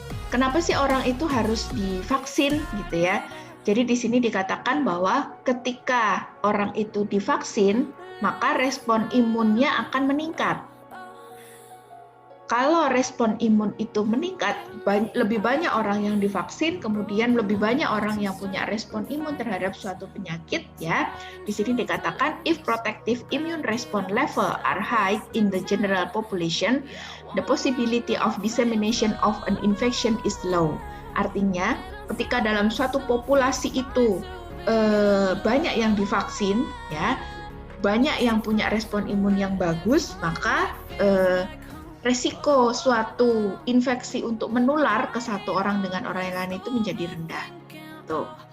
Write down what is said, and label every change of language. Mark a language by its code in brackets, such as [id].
[id] Kenapa sih orang itu harus divaksin, gitu ya? Jadi di sini dikatakan bahwa ketika orang itu divaksin, maka respon imunnya akan meningkat. Kalau respon imun itu meningkat, lebih banyak orang yang divaksin, kemudian lebih banyak orang yang punya respon imun terhadap suatu penyakit, ya. Di sini dikatakan [en] if protective immune response level are high in the general population, the possibility of dissemination of an infection is low. [id] Artinya, ketika dalam suatu populasi itu banyak yang divaksin, ya, banyak yang punya respon imun yang bagus, maka resiko suatu infeksi untuk menular ke satu orang dengan orang yang lain itu menjadi rendah. Tuh.